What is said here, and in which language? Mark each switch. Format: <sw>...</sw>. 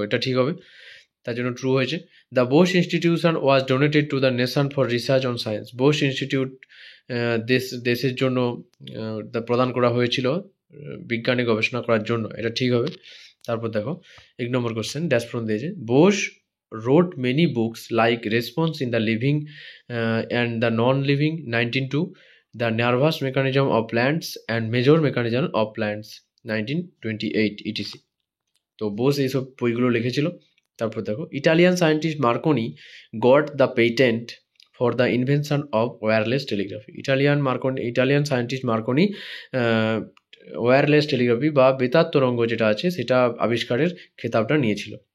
<bn>এটা ঠিক হবে, তার জন্য ট্রু হয়েছে।</bn> <en>The Bose institution was donated to the nation for research on science.</en> <bn>Bose institute দেশের জন্য প্রদান করা হয়েছিল বিজ্ঞানে গবেষণা করার জন্য। এটা ঠিক হবে। তারপর দেখো 1 নম্বর কোশ্চেন, ড্যাশ ফ্রম দিয়েছে।</bn> <en>Bose wrote many books like Response in the Living and the Non-Living 1902, The Nervous Mechanism of Plants and Major Mechanism of Plants 1928 etc.</en> <bn>তো বোস এইসব বইগুলো লিখেছিল। তারপর দেখো,</bn> <en>Italian scientist Marconi got the patent for the invention of wireless telegraphy.</en> <bn>Italian scientist Marconi wireless টেলিগ্রাফি বা বেতার তরঙ্গ যেটা আছে সেটা আবিষ্কারের খেতাবটা নিয়েছিল।</bn>